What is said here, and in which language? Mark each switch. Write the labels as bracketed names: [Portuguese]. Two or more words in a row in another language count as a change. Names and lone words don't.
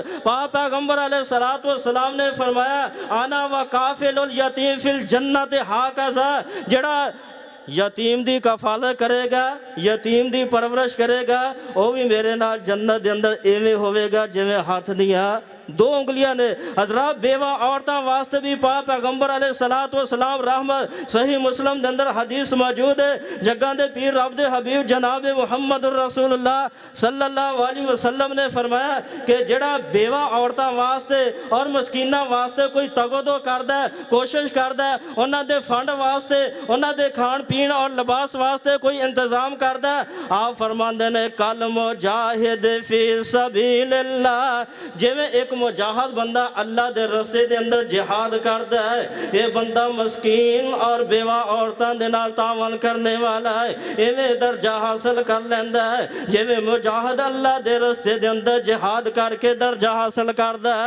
[Punjabi] پاک پیغمبر [Arabic] عليه الصلاة والسلام [Punjabi] نے فرمایا [Arabic] أنا وكافل اليتيم في الجنة هكذا, [Punjabi] جیہڑا یتیم دی کفالت کرے گا، یتیم دی پرورش کرے گا، وہ بھی میرے نال جنت دے اندر ایویں ہووے گا جیویں ہتھ دیاں 2 انگلیاں نیں. حضرات بیوہ عورتاں واسطے بھی پاک پیغمبر [Arabic] عليه الصلاة والسلام [Punjabi] رحمت. صحیح مسلم دے اندر حدیث موجود ہے، جگاں دے پیر رب دے حبیب جناب [Arabic] محمد رسول الله صلى الله عليه وسلم [Punjabi] نے فرمایا کہ جیہڑا بیوہ عورتاں واسطے اور مسکیناں واسطے کوئی تگ و دو کردا ہے، کوشش کردا ہے، اوہناں دے فنڈ واسطے، اوہناں دے کھان پین اور لباس واسطے کوئی انتظام کردا ہے، آپ فرماندے نیں [Arabic] كالمجاهد في سبيل الله, [Punjabi] جیویں اک مجاہد بندہ اللہ دے رستے دے اندر جہاد کردا ہے، یہ بندہ مسکین اور بیوہ عورتاں دے نال تعاون کرن والا ہے، ایویں درجہ حاصل کر لیندا ہے جیویں مجاہد اللہ دے رستے دے اندر جہاد کر کے درجہ حاصل کردا ہے.